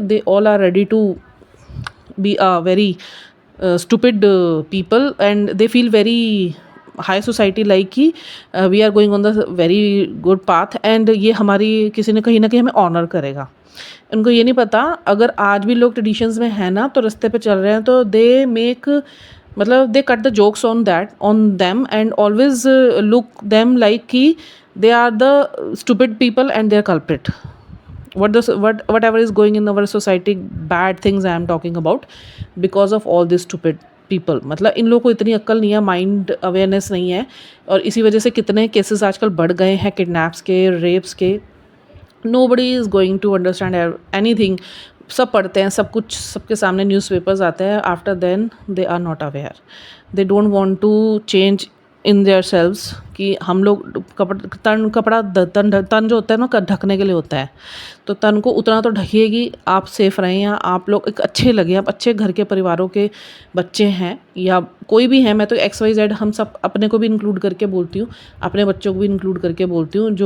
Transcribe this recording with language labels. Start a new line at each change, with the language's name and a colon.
English: they all are ready to be a very stupid people and they feel very high society like कि we are going on the very good path, and
Hindi: ये हमारी किसी ने कहीं ना कहीं हमें ऑनर करेगा। उनको ये नहीं पता, अगर आज भी लोग ट्रेडिशंस में है ना, तो रास्ते पे चल रहे हैं,
English: तो they make, मतलब they cut the jokes on them and always look them like कि they are the stupid people and they are culprit. Whatever is going in our society, bad things I am talking about, because of all these stupid people।
Hindi: मतलब इन लोगों को इतनी अक्ल नहीं है, mind awareness नहीं है, और इसी वजह से कितने केसेस आजकल बढ़ गए हैं, किडनैप्स के, रेप्स के।
English: Nobody is going to understand anything.
Hindi: सब पढ़ते हैं, सब कुछ सबके सामने न्यूज़पेपर्स आते हैं,
English: after then they are not aware, they don't want to change in their selves
Hindi: कि हम लोग तन जो होता है ना ढकने के लिए होता है, तो तन को उतना तो ढकिएगी, आप सेफ रहें, या आप लोग एक अच्छे लगे, आप अच्छे घर के परिवारों के बच्चे हैं या कोई भी है। मैं तो XYZ हम सब अपने को भी इंक्लूड करके बोलती हूँ, अपने बच्चों को भी इंक्लूड करके बोलती हूँ।